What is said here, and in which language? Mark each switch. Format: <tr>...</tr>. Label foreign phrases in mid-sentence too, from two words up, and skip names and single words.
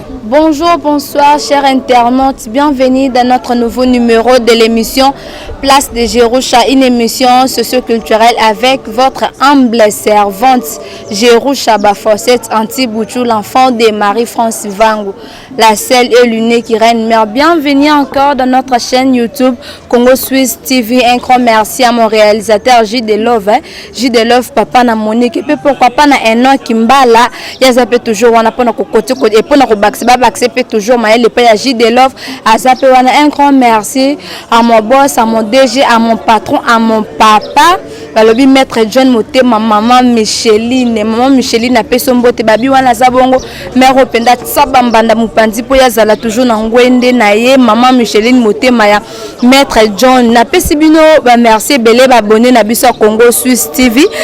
<fr>Bonjour, bonsoir, chers internautes. Bienvenue dans notre nouveau numéro de l'émission Place de Jerusha, une émission socioculturelle avec votre humble servante Jerusha Bafosset Anti-Bouchou, l'enfant de Marie-France Vangu, la seule et l'unique reine mère. Bienvenue encore dans notre chaîne YouTube Congo Suisse T V. Un grand merci à mon réalisateur J D Love, hein. J D Love,</fr> <ln>papa na Monique,</ln> <fr>et puis pourquoi pas</fr> <ln>na Enoch Kimbala, yaza pe toujours wana pona ko kote ko, et pona ko bakse, ba bakse pe toujours, ma elle pe ya J D Love, aza pe wana.</ln> <fr>Un grand merci à mon boss, à mon D G, à mon patron, à mon papa.</fr> <ln>Balobi Maître John Motema, maman Micheline, maman Micheline apesi mbote, babi wana aza bongo, mère openda tsaba mbanda mopanzi po yazala toujours na ngwende na ye, maman Micheline Motema ya Maître John. Napesi bino ba merci ebele, ba abonné na biso ya Congo Suisse T V.</ln>